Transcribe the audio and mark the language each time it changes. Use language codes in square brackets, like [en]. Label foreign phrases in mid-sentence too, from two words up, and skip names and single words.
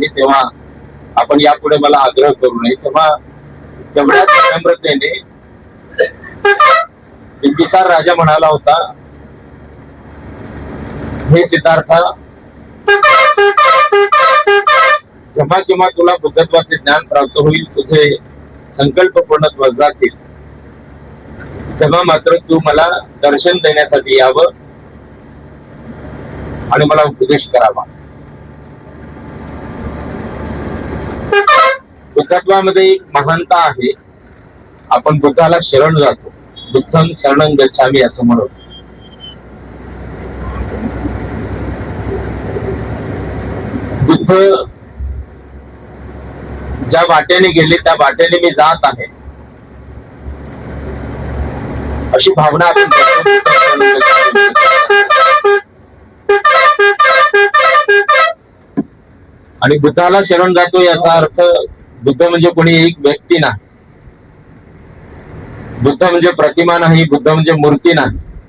[mr] तेव्हा आपण यापुढे मला आग्रह करू नये. तेव्हा तेवढ्याच विनम्रतेने बिंबिसार राजा म्हणाला होता, हे सिद्धार्था, जेव्हा केव्हा तुला बुद्धत्वाचे ज्ञान प्राप्त होईल, तुझे संकल्प पूर्णत्वास जातील, तेव्हा मात्र तू मला दर्शन देण्यासाठी यावं आणि मला उपदेश करावा. बुद्धत्वामध्ये एक महानता आहे. आपण बुद्धाला शरण जातो, [pi] बुद्धं शरणं गच्छामि [mr] असं म्हणतो. बुद्ध ज्या वाटेने गेले त्या वाटेने मी जात आहे, अशी भावना आपण आणि बुद्धाला शरण जातो याचा अर्थ बुद्ध म्हणजे कोणी एक व्यक्ती नाही, बुद्ध म्हणजे प्रतिमा नाही, बुद्ध म्हणजे मूर्ती नाही.